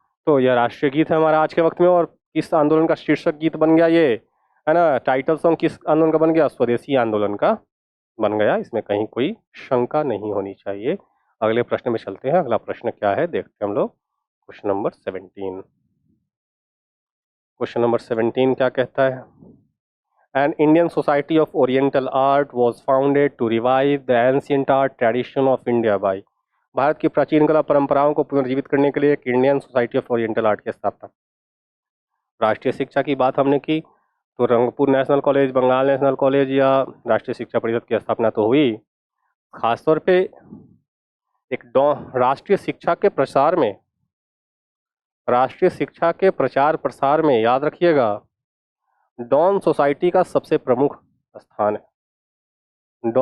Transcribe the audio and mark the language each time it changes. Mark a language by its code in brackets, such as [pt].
[hi] तो यह राष्ट्रीय गीत है हमारा आज के वक्त में। और किस आंदोलन का शीर्षक गीत बन गया ये, है ना, टाइटल सॉन्ग किस आंदोलन का बन गया, स्वदेशी आंदोलन का बन गया। इसमें कहीं कोई शंका नहीं होनी चाहिए। अगले प्रश्न में चलते हैं। अगला प्रश्न क्या है देखते हैं हम लोग। Question number 17। क्वेश्चन नंबर 17 क्या कहता है। [en] An Indian Society of Oriental Art was founded to revive the ancient art tradition of India by। [hi] Bharat की प्राचीन कला परंपराओं को पुनर्जीवित करने के लिए एक Indian society of oriental art की स्थापना। राष्ट्रीय शिक्षा की बात हमने की तो Rangpur national college, Bengal national college या राष्ट्रीय शिक्षा परिषद की स्थापना तो हुई। खासतौर पे एक राष्ट्रीय शिक्षा के प्रसार में, राष्ट्रीय शिक्षा के प्रचार प्रसार में याद रखिएगा डॉन सोसाइटी का सबसे प्रमुख स्थान है।